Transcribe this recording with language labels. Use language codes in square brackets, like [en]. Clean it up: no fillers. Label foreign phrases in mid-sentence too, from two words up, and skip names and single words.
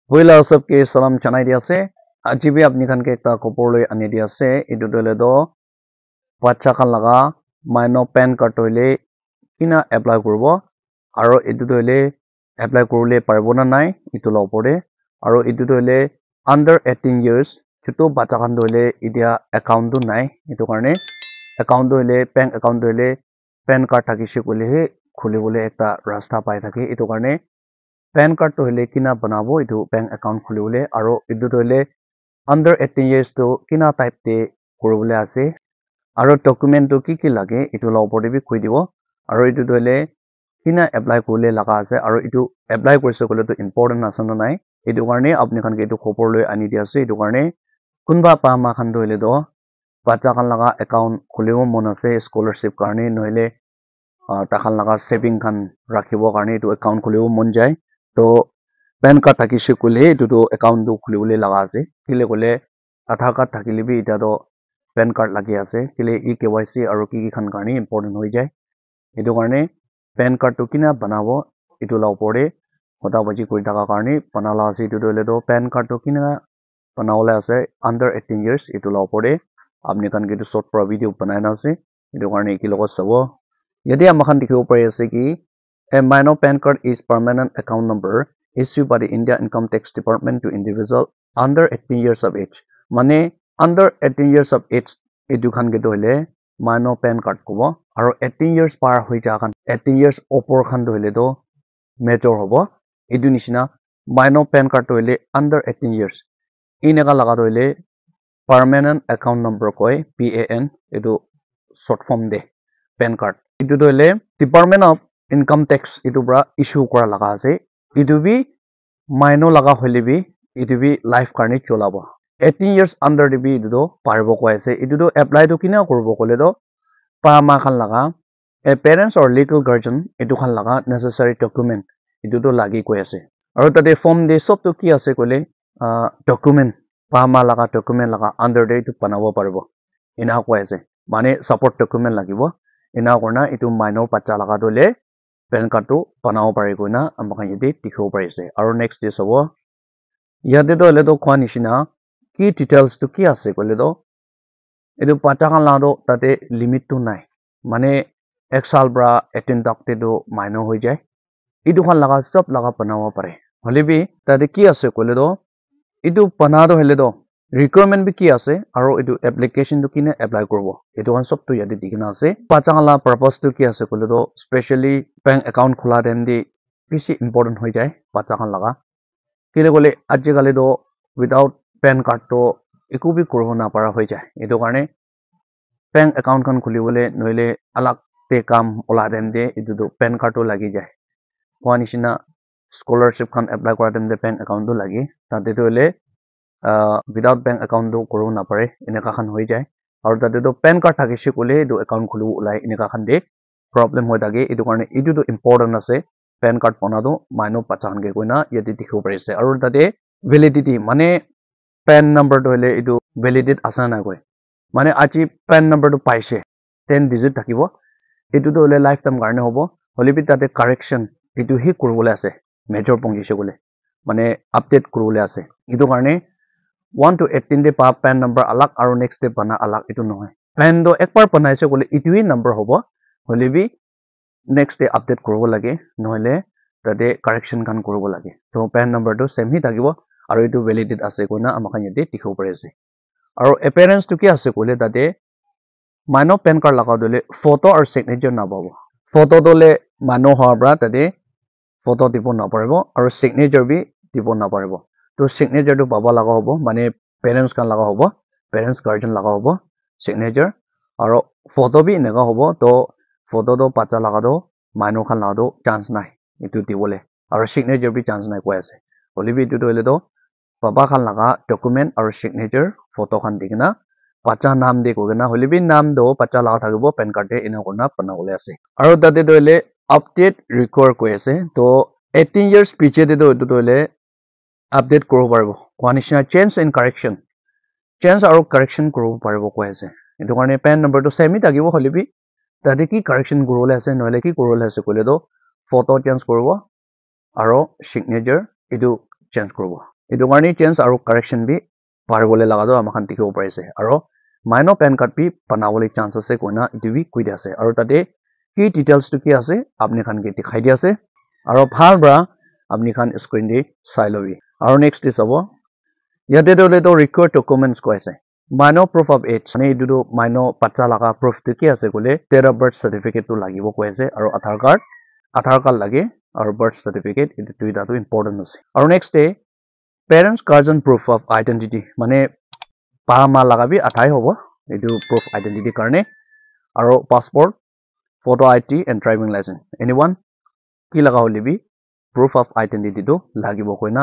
[nag] Wila sabke salam chanai dia se aji bi apni khan ke ekta khopor loi ani dia se etu dole do bacha khan laga minor pen card toile kina apply kuribo aro etu dole apply kurule paribo na nai etu la opor de aro etu dole [en] under 18 years [nag] choto bacha khan dole idia account tu nai etu karne account dole [en] bank account [nag] dole pen card thakise kole he khulibole ekta rasta pai thake etu karne PAN card to hele kina banabo etu [en] bank account [nag] khulibole aro etu to hele [en] under 18 years [nag] to kina type te kuribole ase aro document to ki lage etu la opor de bi koi dibo aro etu to hele kina apply kurle laga ase aro etu apply korise kole to important ase no nai etu karne apni khan ke etu khopor loi ani dia ase etu karne kunba pa ma khan do hele do bacha khan laga account khulibo mon ase scholarship karne noile takhan laga saving khan rakhibo karne etu account khulibo mon jai to PAN card thakise kole etu to account tu khulibole laga ase kile kole Aadhaar card thakile bi eta to PAN card lagi ase kile KYC aro ki khan karne important hoi jai etu karne PAN card to kina banabo etu la opor de hota baji koi thaka karne banala ase etu dole do PAN card to kina banawole ase [en] under 18 years [nag] etu la opor de apni khan ke to short pra video banai na ase etu karne ki logot sabo yadi amakhan dikhibo pari ase ki [en] a minor PAN card is permanent account number issued by the India Income Tax Department to individual under 18 years of age. [nag] Mane [en] under 18 years of age [nag] edu khan ke doile minor PAN card kobo aro 18 years par hoi ja khan 18 years opor khan doile do major hobo edu nishina minor PAN card doile [en] under 18 years [nag] inega laga doile [en] permanent account number [nag] koi PAN edu [en] short form [nag] de PAN card edu doile Department of Income tax itu bra issue kora laga ase itu bi minor laga hole bi itu bi life karne cholabo [en] 18 years under [nag] de bi itu do paribo ko ase itu do apply to kina korbo kole do pa ma khan laga a [en] parents or legal guardian [nag] itu khan laga [en] necessary document [nag] itu do lagi ko ase aro tate form de sob to ki ase kole document pa ma laga document laga under de itu banabo paribo ina ko ase mane [en] support document [nag] lagibo ina korna itu minor bacha laga dole PAN card to banao pare koina amakan yate dikhibo pare ase aro [en] next day [nag] sabo yate to ele to khwa nishina ki details to ki ase kole do etu bacha khan la do tate limit to nai mane ek sal bra 18 tak te do minor hoi jai etu khan laga sob laga banao pare hole bi tate ki ase kole do etu bana do hele do requirement bi ki ase aro etu application to kine apply korbo etu kan sob to yate dikina ase bacha khan la purpose to ki ase kole do [en] specially bank account [nag] khola dem di bisi important hoi jai bacha khan laga kile kole aji kale do without PAN card to eku bi korbo na para hoi jai etu karne [en] bank account [nag] khan khulibole noile alag te kam ola dem de etu do PAN card to lagi jai kwa nishina scholarship khan apply kora dem de [en] bank account [nag] to lagi tate to ele [en] without bank account [nag] do korbo na pare eneka khan hoi jai aro tate to PAN card thakise kole do account khulubo ulai eneka khan de problem hoi thake etu karne etu to important ase PAN card bana do minor bacha khan ke koina yate dikhibo pare ase aro tate validity mane PAN number to hele etu validate asa na koi mane aji PAN number to paise 10 digit thakibo etu to hele lifetime karne hobo hole bi tate correction etu hi koribole ase major pongise kole mane update koribole ase etu karne 1 to 18 de pa PAN number alag aro [en] next day [nag] bana alag etu nohoi PAN do ekbar banaise kole etu hi number hobo hole bi next day update koribo lage nohile tate correction kan koribo lage to PAN number to same hi thakibo aro etu validate ase koina amakan yate dikhibo pare ase aro appearance to ki ase kole tate minor PAN card laga dole [en] photo or signature [nag] na babo photo dole mano hoa bra tate photo dibo na paribo aro signature bi dibo na paribo to signature to baba laga hobo mane parents kan laga hobo [en] parents guardian [nag] laga hobo signature aro photo bi eneka hobo to photo do bacha laga do minor khan laga do chance nai etu dibole aro signature bi chance nai koi ase hole bi etu to ele do baba khan laga document aro [en] signature photo [nag] khan dikena bacha naam de kogena hole bi naam do bacha laga thakibo PAN card de ena korna banabole ase aro tate to ele [en] update record [nag] koi ase to 18 years piche de do etu to ele update koribo paribo kwanishina [en] change and correction [nag] change aro correction koribo paribo koi ase etu karne PAN number to same hi thakibo hole bi tate ki correction koribole ase nohile ki koribole ase kole do photo change koribo aro signature etu change koribo edu karni change aru correction bi paribole laga do amakhan dikhibo pari ase aro minor pan card bi banabole chance ase koina edu bi koi di ase aro tate ki details tu ki ase apni khan ke dikhai di ase aro bhal bra apni khan screen de sai lobi aro next is abo yate to le to [en] record documents [nag] ko ase [en] minor proof of age [nag] mane edu do minor bacha laga proof tu ki ase kole [en] date of birth certificate [nag] tu lagibo ko ase aro aadhar card lage aro [en] birth certificate [nag] edu duita tu important ase aro [en] next day parents guardian proof of identity [nag] mane pa ma laga bi athai hobo edu [en] proof identity [nag] karne aro [en] passport photo ID and driving license anyone [nag] ki laga hole bi [en] proof of identity [nag] to lagibo koina